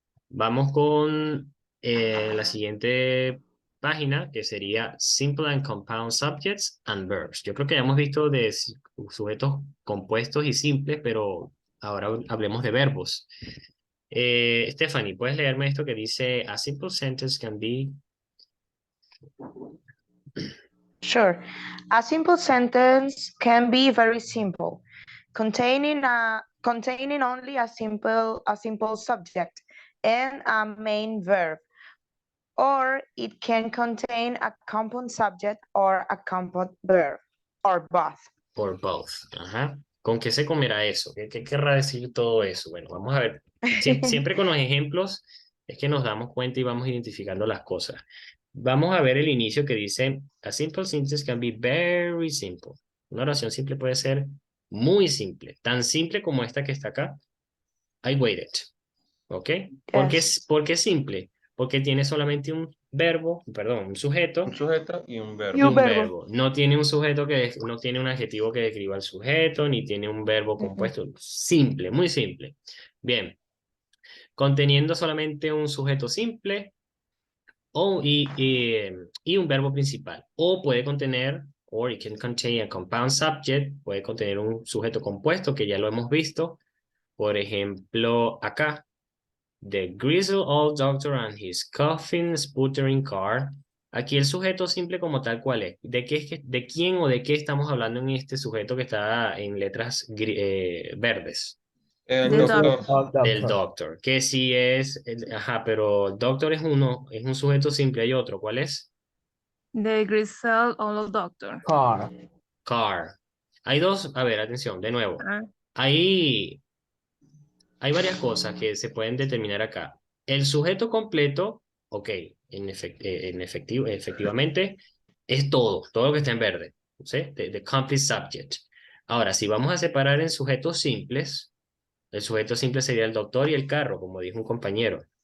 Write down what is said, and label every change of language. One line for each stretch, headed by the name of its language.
Spanish: Vamos con la siguiente página, que sería Simple and Compound Subjects and Verbs. Yo creo que ya hemos visto de sujetos compuestos y simples, pero ahora hablemos de verbos. Stephanie, ¿puedes leerme esto que dice,
English: a simple sentence can be... Sure. A simple sentence can be very simple, containing only a simple subject and a main verb, or it can contain a compound subject or a compound verb, or both. Or both.
Spanish: Ajá. ¿Con qué se comerá eso? ¿Qué querrá decir todo eso? Bueno, vamos a ver. Siempre con los ejemplos es que nos damos cuenta y vamos identificando las cosas. Vamos a ver el inicio que dice,
English: a simple sentence can be very simple.
Spanish: Una oración simple puede ser muy simple, tan simple como esta que está acá.
English: I waited.
Spanish: ¿Ok? ¿Por qué,
English: Yes.
Spanish: por qué simple? porque tiene solamente un verbo, perdón, un sujeto Un sujeto y un verbo. y un verbo. verbo. No tiene un sujeto no tiene un adjetivo que describa al sujeto, ni tiene un verbo compuesto. Simple, muy simple. Bien. Conteniendo solamente un sujeto simple y un verbo principal. O puede contener,
English: or it can contain a compound subject,
Spanish: puede contener un sujeto compuesto, que ya lo hemos visto. Por ejemplo, acá.
English: The grizzled old doctor and his coffin sputtering car.
Spanish: Aquí el sujeto simple como tal, ¿cuál es? ¿De de quién o de qué estamos hablando en este sujeto que está en letras verdes? El
English: The doctor.
Spanish: Del doctor. Que sí es, ajá, pero doctor es un sujeto simple, hay otro, ¿cuál es?
English: The grizzled old doctor. Car. Car.
Spanish: Hay dos, a ver, atención, de nuevo. Ah, Hay varias cosas que se pueden determinar acá. El sujeto completo, ok, efectivamente, es todo lo que está en verde, ¿sí?
English: The complete subject.
Spanish: Ahora, si vamos a separar en sujetos simples, el sujeto simple sería el doctor y el carro, como dijo un compañero.